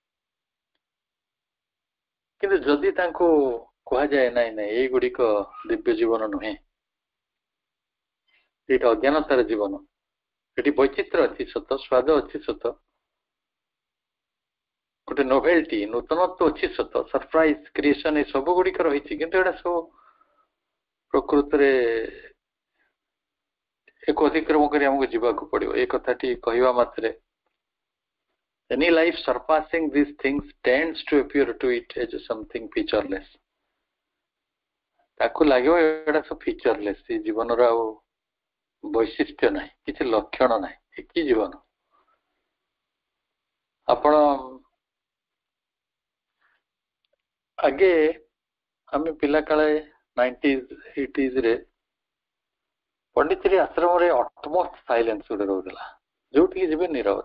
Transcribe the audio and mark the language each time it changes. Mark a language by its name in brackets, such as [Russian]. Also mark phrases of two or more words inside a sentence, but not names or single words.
[Odia] କିନ୍ତୁ ଯଦି ତାଙ୍କୁ କୁହାଯାଏ ନାଇଁ ନାଇଁ ଏଇଗୁଡ଼ିକ ଦିବ୍ୟ ଜୀବନ ନୁହେଁ, ଏଇଟା ଅଜ୍ଞାନତାର ଜୀବନ, ଏଠି ବୈଚିତ୍ର୍ୟ ଅଛି ସତ, ସ୍ୱାଦ ଅଛି ସତ, ଗୋଟେ ନୋଭେଲଟି ନୂତନତ୍ୱ ଅଛି ସତ, [English] surprise creation [Odia] ଏ ସବୁ ଗୁଡ଼ିକ ରହିଛି, କିନ୍ତୁ ଏଇଟା ସବୁ ପ୍ରକୃତରେ ଏକ ଅତିକ୍ରମ କରି ଆମକୁ ଯିବାକୁ ପଡିବ। ଏ କଥାଟି କହିବା ମାତ୍ରେ [English] any life surpassing these things tends to appear to it as something featureless. [Odia] ତାକୁ ଲାଗିବ ଏଇଟା ସବୁ ଫିଚରଲେସ୍, ଏ ଜୀବନର ଆଉ ବୈଶିଷ୍ଟ୍ୟ ନାହିଁ, କିଛି ଲକ୍ଷଣ ନାହିଁ, କି ଜୀବନ। ଆପଣ ଆଗେ ଆମେ ପିଲା କାଳେ 90s 80s ରେ ପଣ୍ଡିଚେରୀ ଆଶ୍ରମରେ [English] utmost silence [Odia] ଗୋଟେ ରହୁଥିଲା, ଯୋଉଠିକି ଯିବେ ନିରବତା।